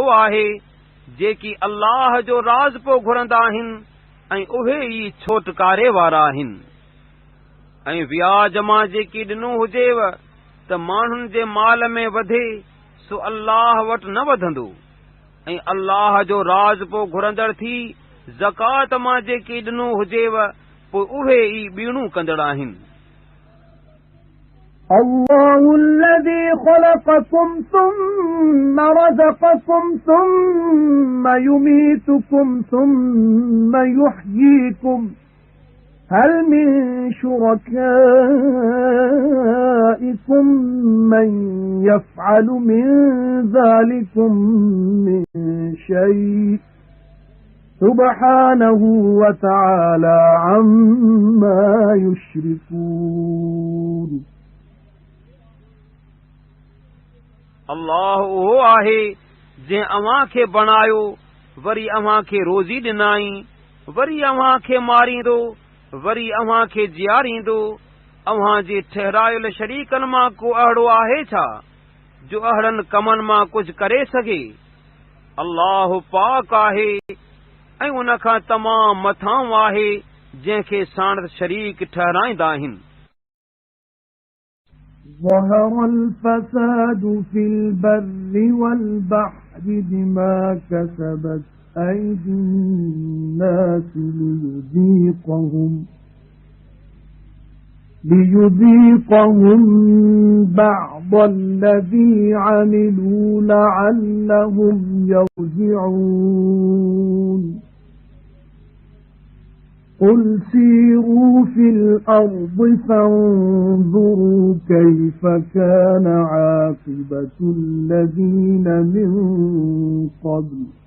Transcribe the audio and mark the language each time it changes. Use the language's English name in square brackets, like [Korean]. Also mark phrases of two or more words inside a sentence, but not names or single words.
[Sindhi] आहे जेकी अल्लाह जो राज़ पोइ घुरंदा आहिनि ऐं उहे ई छोटकारे वारा आहिनि ऐं व्याज मां जेकी ॾिनो हुजेव त माण्हुनि जे माल में वधे सो अल्लाह वटि न वधंदो ऐं अल्लाह जो राज़ पोइ घुरंदड़ थी ज़कात मां जेकी ॾिनो हुजेव पोइ उहे ई ॿीणूं कंदड़ आहिनि [Arabic] الله الذي خلقكم ثم رزقكم ثم يميتكم ثم يحييكم هل من شركائكم من يفعل من ذلكم من شيء سبحانه وتعالى عما يشركون [Sindhi] अल्लाह उहो आहे जंहिं अव्हां खे बणायो वरी अव्हां खे रोज़ी ॾिनाई वरी अव्हां खे मारींदो वरी अव्हां खे जियारींदो अव्हां जे ठहरायल शरीकनि मां को अहिड़ो आहे छा जो अहिड़नि कमनि मां कुझु करे सघे अल्लाह पाक आहे ऐं उन खां तमामु मथां आहे जंहिंखे साणस शरीक ठहराईंदा आहिनि [Arabic] ظهر الفساد في البر والبحر بما كسبت أيدي الناس ليذيقهم بعض الذي عملوا لعلهم يرجعون قل سيروا في الأرض فانظروا كيف كان عاقبة الذين من قبل